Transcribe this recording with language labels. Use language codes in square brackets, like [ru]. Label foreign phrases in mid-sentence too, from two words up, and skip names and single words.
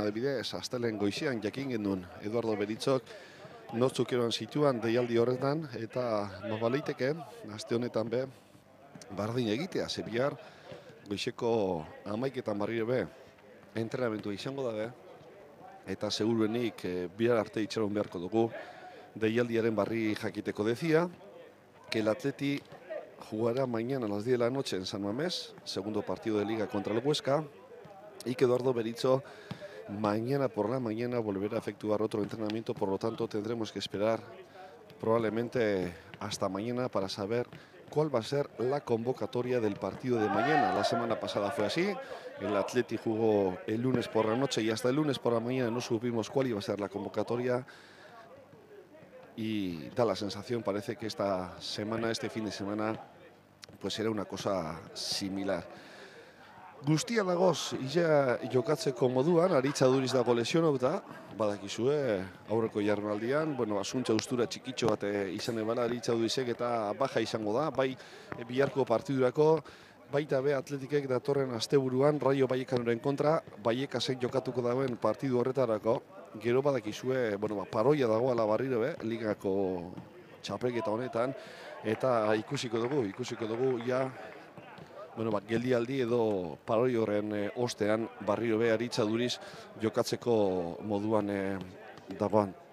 [eu] adibidez, astelen goizean jakin genuen Eduardo Beritzok notzuk eroan zituan deialdi horretan, eta baleiteke, aste honetan be, bardin egitea, ze bihar goizeko 11etan barriro be, entrenamentua izango dabe, eta seguruenik bihar arte itxaron beharko dugu deialdiaren barri jakiteko. [es] Decía que el Atleti jugará mañana a las 10 de la noche en San Mamés, segundo partido de Liga contra el Huesca, y que Eduardo Beritzo mañana por la mañana volverá a efectuar otro entrenamiento, por lo tanto tendremos que esperar probablemente hasta mañana para saber cuál va a ser la convocatoria del partido de mañana. La semana pasada fue así, el Atleti jugó el lunes por la noche y hasta el lunes por la mañana no supimos cuál iba a ser la convocatoria, y da la sensación, parece que esta semana, este fin de semana, pues era una cosa similar. [eu] Guztia dagoz, ia jokatzeko moduan, Aritza Duriz dago lesionauta, badakizue, aurreko jardunaldian, asuntza ustura txikitxo bat izan ebala Aritza Durizek eta baja izango da, bai biharko partidurako, baita be Atletikek datorren asteburuan Rayo Vallecanoren kontra, Vallecasek jokatuko dauen partidu horretarako, gero badakizue, paroia dagoela barriro be, ligako txapelketa honetan, eta ikusiko dugu, ja, geldialdi edo paroi horren ostean barriro be Aritza Duriz jokatzeko moduan dagoan.